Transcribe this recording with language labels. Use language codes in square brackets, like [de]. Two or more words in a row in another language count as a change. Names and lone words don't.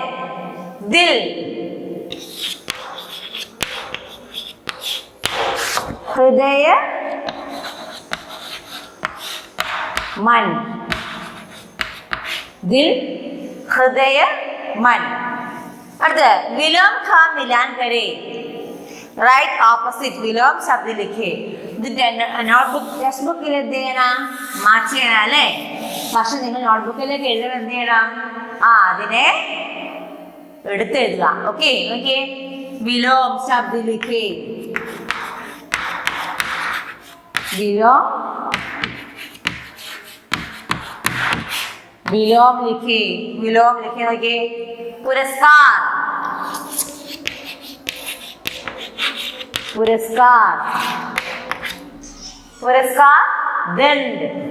[hi] दिल, हृदय, मन। दिल, हृदय, मन। अर्थ, विलोम का मिलान करें। [en] right opposite [hi] विलोम शब्द लिखे. [en] notebook text [ml] ബുക്കിൽ എന്ത് ചെയ്യണം? മാച്ച് ചെയ്യണം അല്ലേ? പക്ഷെ നിങ്ങൾ നോട്ട്ബുക്കിലേക്ക് എഴുതാൻ എന്ത് ചെയ്യണം? അതിനെ എടുത്തെഴുതുക. ഓക്കെ, നോക്കിയേ. [hi] विलोम शब्द लिखे. विलोम, विलोम लिखे. विलोम लिखे देखिए. पुरस्कार, पुरस्कार, पुरस्कार, दंड।